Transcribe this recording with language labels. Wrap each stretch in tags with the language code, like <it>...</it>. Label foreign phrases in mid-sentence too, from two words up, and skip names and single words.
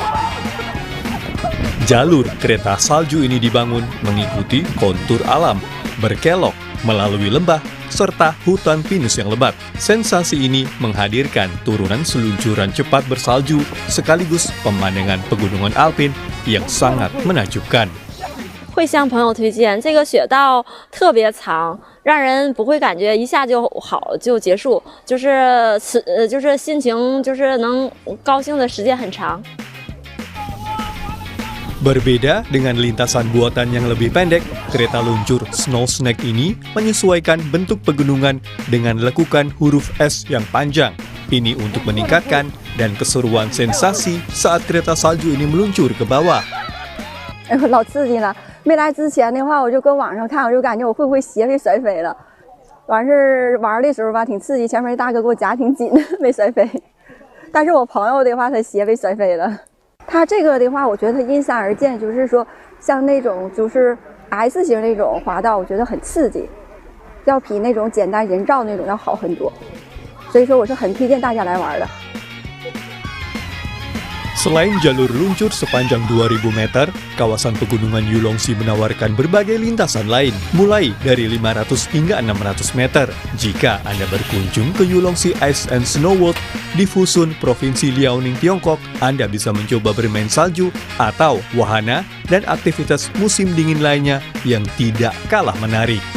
<id>Jalur kereta salju ini dibangun mengikuti kontur alam, berkelok melalui lembah serta hutan pinus yang lebat. Sensasi ini menghadirkan turunan seluncuran cepat bersalju sekaligus pemandangan pegunungan alpin yang sangat menakjubkan.</id> <zh>会向朋友推荐这个雪道特别长，让人不会感觉一下就好就结束，就是心情就是能高兴的时间很长。</zh> <id>Berbeda dengan lintasan buatan yang lebih pendek, kereta luncur Snow Snake ini menyesuaikan bentuk pegunungan dengan lekukan huruf S yang panjang. Ini untuk meningkatkan dan keseruan sensasi saat kereta salju ini meluncur ke bawah.</id> <zh>老刺激了！没来之前的话，我就搁网上看，我就感觉我会不会鞋被摔飞了。完事玩的时候吧，挺刺激，前面大哥给我夹挺紧，没摔飞。但是我朋友的话，他鞋被摔飞了。他这个的话，我觉得因山而建，就是说像那种就是 S 型那种滑道，我觉得很刺激，要比那种简单人造那种要好很多。所以说，我是很推荐大家来玩的。</zh> <id>Selain jalur luncur sepanjang 2000 meter, kawasan pegunungan Yulongsi menawarkan berbagai lintasan lain, mulai dari 500 hingga 600 meter. Jika Anda berkunjung ke Yulongsi Ice and Snow World di Fusun, Provinsi Liaoning, Tiongkok, Anda bisa mencoba bermain salju atau wahana dan aktivitas musim dingin lainnya yang tidak kalah menarik.</id>